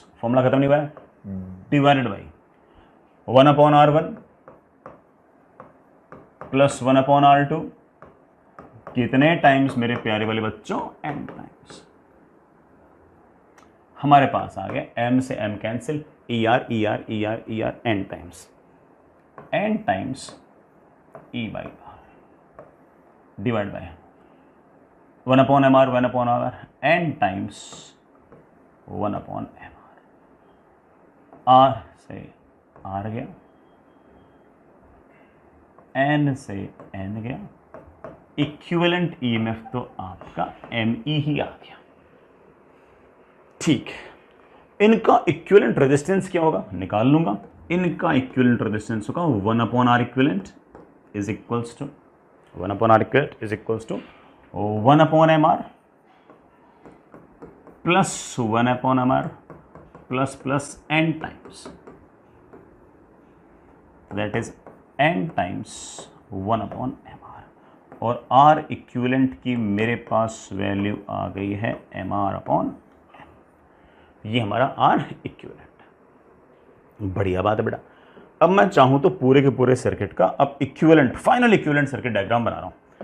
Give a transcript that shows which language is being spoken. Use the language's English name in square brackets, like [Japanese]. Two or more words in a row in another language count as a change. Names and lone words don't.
[Hindi] फॉर्मूला खत्म नहीं हुआ है, [English] divided by 1 upon R1 plus 1 upon R2 [Hindi] कितने टाइम्स मेरे प्यारे वाले बच्चों? [English] n times. [Hindi] हमारे पास आ गया m से m कैंसिल, [English] E R E R E R E R n times e by R divide by 1 upon M R 1 upon R n times 1 upon M R. [Hindi] r से r गया, n से n गया, [English] equivalent EMF [Hindi] तो आपका ME ही आ गया। ठीक, इनका [English] equivalent resistance [Hindi] क्या होगा निकाल लूंगा। [English] इनका equivalent resistance होगा 1 upon R equivalent is equals to 1 upon R equivalent is equals to 1 upon M R plus 1 upon M R plus plus n times, that is n times 1 upon M R। [Hindi] और R इक्विवेलेंट की मेरे पास वैल्यू आ गई है [English] M R upon M. [Hindi] ये हमारा R इक्विवेलेंट। बढ़िया बात है बेटा। अब मैं चाहूं तो पूरे के पूरे सर्किट का अब [English] equivalent final equivalent circuit diagram [Hindi] बना रहा हूं।